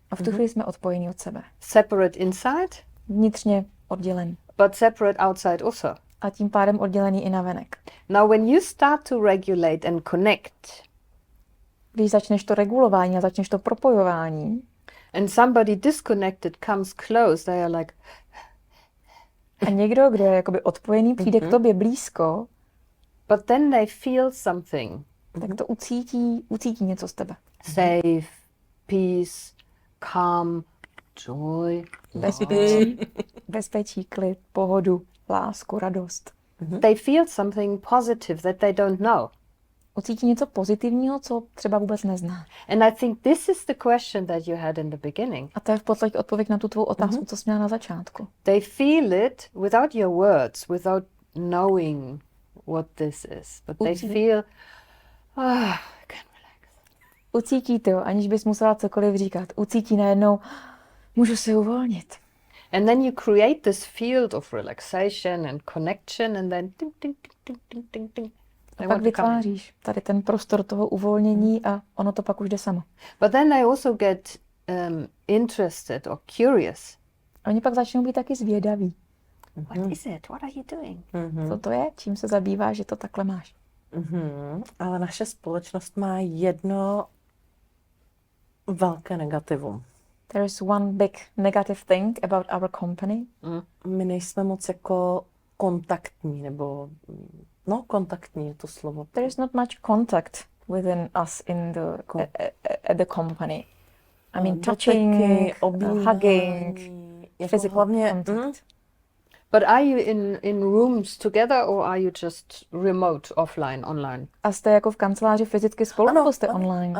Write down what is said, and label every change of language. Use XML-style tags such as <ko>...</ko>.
<cs>A v tu chvíli jsme odpojení od sebe.</cs> <en>Separate inside.</en> <cs>Vnitřně oddělený.</cs> <en>But separate outside also.</en> <cs>A tím pádem oddělený i navenek.</cs> <en>Now when you start to regulate and connect.</en> <cs>Když začneš to regulování a začneš to propojování.</cs> <en>And somebody disconnected comes close, they are like,</en> <cs>A někdo, kdo je jakoby odpojený, přijde k tobě blízko,</cs> <en>but then they feel something.</en> <cs>tak to ucítí něco z tebe.</cs> <en>Safe, peace, calm, joy.</en> <cs>Bezpečí, klid, pohodu, lásku, radost.</cs> <en>They feel something positive that they don't know.</en> <cs>Ucítí něco pozitivního, co třeba vůbec nezná.</cs> <en>And I think this is the question that you had in the beginning.</en> <cs>A to je v podstatě odpověď na tu tvou otázku, co jsi měla na začátku.</cs> <en>They feel it without your words, without knowing what this is. But they feel, I can relax.</en> <cs>Ucítí to, aniž bys musela cokoliv říkat. Ucítí najednou, můžu si uvolnit.</cs> <en>And then you create this field of relaxation and connection and then ding, ding, ding, ding, ding, ding.</en> <cs>A pak vytváříš tady ten prostor toho uvolnění a ono to pak už jde samo.</cs> <en>But then they also get interested or curious.</en> <cs>A oni pak začnou být taky zvědaví.</cs> <en>What is it? What are you doing?</en> <cs>Co to je? Čím se zabýváš, že to takhle máš? Ale naše společnost má jedno velké negativum.</cs> <en>There is one big negative thing about our company.</en> <cs>My nejsme moc jako kontaktní, nebo kontaktní je to slovo.</cs> <en>There is not much contact within us in the company. I mean, touching, hugging, physical contact. But are you in rooms together or are you just remote, offline, online?</en> <cs>A jste jako v kanceláři fyzicky spolu, nebo jste online?</cs>